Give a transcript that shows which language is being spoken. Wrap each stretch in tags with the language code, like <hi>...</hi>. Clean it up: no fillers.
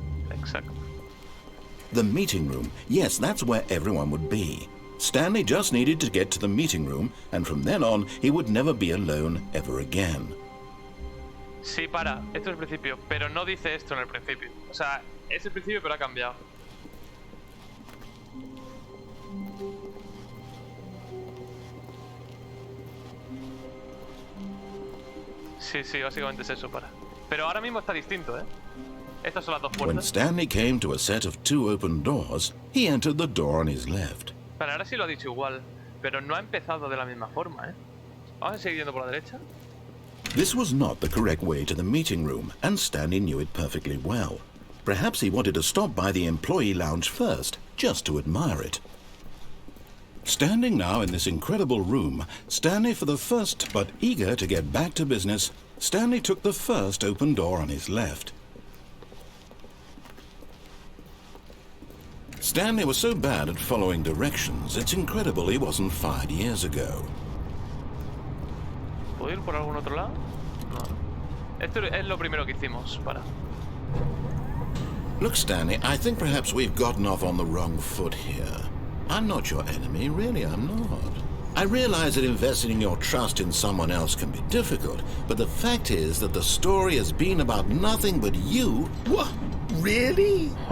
<es>Exacto.</es> <en>The meeting room. Yes, that's where everyone would be. Stanley just needed to get to the meeting room, and from then on, he would never be alone ever again.</en> <es>Sí, para. Esto es el principio, pero no dice esto en el principio. O sea, es el principio, pero ha cambiado. Sí, sí, básicamente es eso, para. Pero ahora mismo está distinto, ¿eh? Estas son las dos</es> <en>When</en> <es>puertas.</es> <en>Stanley came to a set of 2 open doors, he entered the door on his left.</en> <es>Para, ahora sí lo ha dicho igual, pero no ha empezado de la misma forma, ¿eh? Vamos a seguir yendo por la derecha.</es> <en>This was not the correct way to the meeting room, and Stanley knew it perfectly well. Perhaps he wanted to stop by the employee lounge first, just to admire it. Standing now in this incredible room, Stanley for the first, but eager to get back to business, Stanley took the first open door on his left. Stanley was so bad at following directions, it's incredible he wasn't fired years ago.</en> <es>¿Puedo ir por algún otro lado? No. Esto es lo primero que hicimos, para.</es> <en>Look, Stanley, I think perhaps we've gotten off on the wrong foot here. I'm not your enemy, really, I'm not. I realize that investing your trust in someone else can be difficult, but the fact is that the story has been about nothing but you. What? Really?</en>